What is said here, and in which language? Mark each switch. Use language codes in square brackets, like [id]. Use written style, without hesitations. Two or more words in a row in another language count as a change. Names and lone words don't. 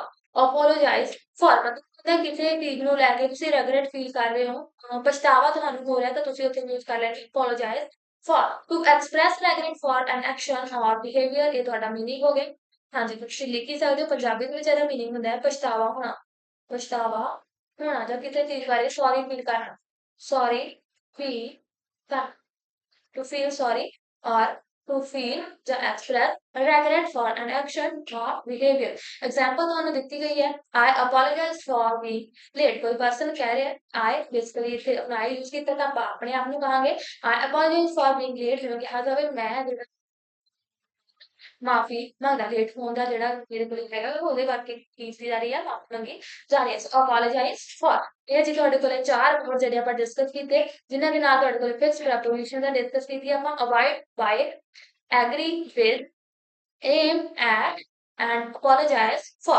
[en] apologize for [pa] ਮਤਲਬ ਹੁੰਦਾ ਕਿਸੇ ਚੀਜ਼ ਨੂੰ ਲੈ ਕੇ ਤੁਸੀਂ [en] regret feel [pa] ਕਰ ਰਹੇ ਹੋ, ਪਛਤਾਵਾ ਤੁਹਾਨੂੰ ਹੋ ਰਿਹਾ, ਤਾਂ ਤੁਸੀਂ ਉੱਥੇ ਯੂਜ਼ ਕਰ ਲੈਣੀ [en] apologize for. to express regret for an action or behavior, [pa] ਇਹ ਤੁਹਾਡਾ ਮੀਨਿੰਗ ਹੋ ਗਿਆ। ਹਾਂਜੀ, ਤੁਸੀਂ ਲਿਖ ਹੀ ਸਕਦੇ ਹੋ, ਪੰਜਾਬੀ ਦੇ ਵਿੱਚ ਇਹਦਾ ਮੀਨਿੰਗ ਹੁੰਦਾ ਹੈ ਪਛਤਾਵਾ ਹੋਣਾ। ਪਛਤਾਵਾ ਹੋਣਾ ਜਾਂ ਕਿਸੇ ਚੀਜ਼ ਬਾਰੇ [en] sorry feel [pa] ਕਰਨਾ, [en] sorry feel [pa] ਕਰਨਾ। [en] To feel sorry or to feel [pa] ਜਾਂ [en] express regret for an action or behavior। [pa] Example ਤੁਹਾਨੂੰ ਦਿੱਤੀ ਗਈ ਹੈ, [en] I apologize for being late। [pa] ਕੋਈ person ਕਹਿ ਰਿਹਾ ਹੈ I, basically ਇੱਥੇ ਆਪਣਾ I use ਕੀਤਾ ਤਾਂ ਆਪਾਂ ਆਪਣੇ ਆਪ ਨੂੰ ਕਹਾਂਗੇ [en] I apologize for being late। [pa] ਜਿਵੇਂ ਕਿਹਾ ਜਾਵੇ ਮੈਂ ਜਿਹੜਾ ਮਾਫੀ ਮੰਗਦਾ ਲੇਟ ਹੋਣ ਦਾ, ਜਿਹੜਾ ਮੇਰੇ ਕੋਲ ਹੈਗਾ ਉਹਦੇ ਕਰਕੇ ਕੀਤੀ ਜਾ ਰਹੀ ਹੈ, ਮਾਫੀ ਮੰਗੀ ਜਾ ਰਹੀ ਹੈ। [en] so apologize for. [pa] ਇਹ ਜੀ ਤੁਹਾਡੇ ਕੋਲੇ 4 ਵਰਡ ਜਿਹੜੇ ਆਪਾਂ ਡਿਸਕਸ ਕੀਤੇ, ਜਿਨ੍ਹਾਂ ਦੇ ਨਾਲ ਤੁਹਾਡੇ ਕੋਲ [en] fix preposition [pa] ਦਾ ਡਿਸਕਸ ਕੀਤੀ ਆਪਾਂ। [en] avoid by, agree with, aim at and apologize for.